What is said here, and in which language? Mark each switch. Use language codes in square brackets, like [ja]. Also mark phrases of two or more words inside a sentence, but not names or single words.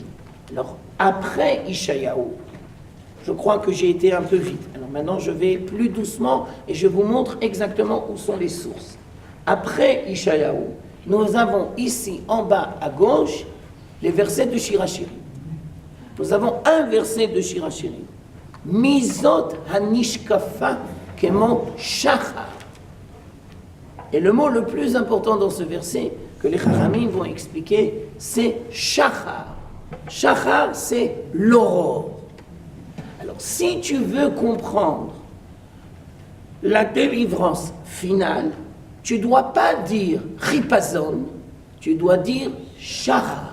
[fr] Alors, après Ishayahu, je crois que j'ai été un peu vite. Alors maintenant, je vais plus doucement et je vous montre exactement où sont les sources. Après Ishayahu, nous avons ici en bas à gauche les versets de Shirachirim. Nous avons un verset de Shirachirim. [he] מי זאת הנשקפה כמו שחר. [fr] Et le mot le plus important dans ce verset, que les chachamim vont expliquer, c'est shachar. Shachar, c'est l'aurore. Alors, si tu veux comprendre la délivrance finale, tu ne dois pas dire chipazon, tu dois dire shachar.